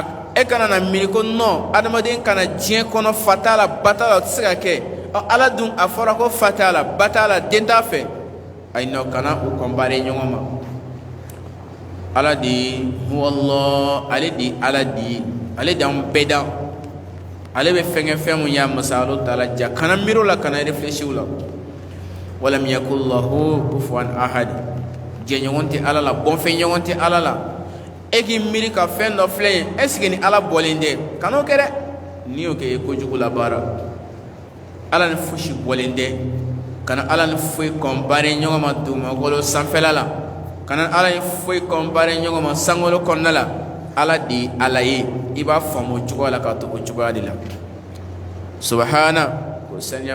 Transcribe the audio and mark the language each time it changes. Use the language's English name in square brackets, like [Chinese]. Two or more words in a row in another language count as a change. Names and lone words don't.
[Bambara] e kana na miiri ko non adamaden kana diɲɛ kɔnɔ fa t'a la ba t'a la o tɛ se ka kɛ ala dun a fɔra ko fa t'a la ba t'a la den t'a fɛ ayi non kana u kɔnbare ɲɔgɔn ma ala de huwallah ale de ala de ale de an bɛɛ da ale bɛ fɛn mun y'a masa [Arabic] الله تعالى [Bambara] ja kana miiri o la kana réfléchir o la [Arabic] ولم يكن له كفوا أحد [Bambara] jɛɲɔgɔn tɛ ala la bɔnfɛn ɲɔgɔn tɛ ala la e k'i miiri ka fɛn dɔ filɛ yen [French] est ce que [Bambara] ni ala bɔlen tɛ kan'o kɛ dɛ n'i y'o kɛ i ye kojugu labaara ala ni fosi bɔlen tɛ kana ala ni foyi kɔnbare ɲɔgɔn ma dugumakolo sanfɛla la kana ala ni foyi kɔnbare ɲɔgɔn ma sankolo kɔnɔna la ala de ala ye i b'a faamu o cogoya la ka to o cogoya de la subahana ko saniya